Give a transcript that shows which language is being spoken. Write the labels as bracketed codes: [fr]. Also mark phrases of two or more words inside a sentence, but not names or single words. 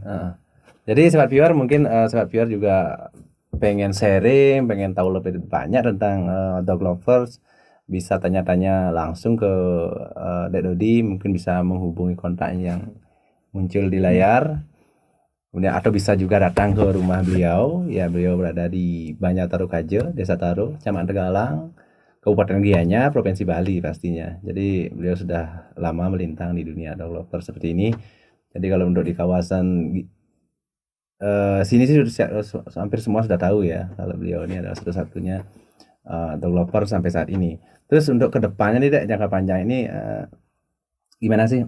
[id] Jadi Sobat Viewer, mungkin Sobat Viewer juga pengen sharing, pengen tahu lebih banyak tentang [en] dog lovers, [id] bisa tanya-tanya langsung ke Dek Dodi, mungkin bisa menghubungi kontak yang muncul di layar. Kemudian atau bisa juga datang ke rumah beliau. Ya, beliau berada di Banjartaru Kajo, Desa Taru, Kecamatan Tegalang, Kabupaten Gianyar, Provinsi Bali pastinya. Jadi beliau sudah lama melintang di dunia [en] dog lover [id] seperti ini. Jadi kalau untuk di kawasan sini sih hampir semua sudah tahu ya kalau beliau ini adalah satu-satunya [en] dog lover [id] sampai saat ini. Terus untuk kedepannya nih Dek, jangka panjang ini gimana sih?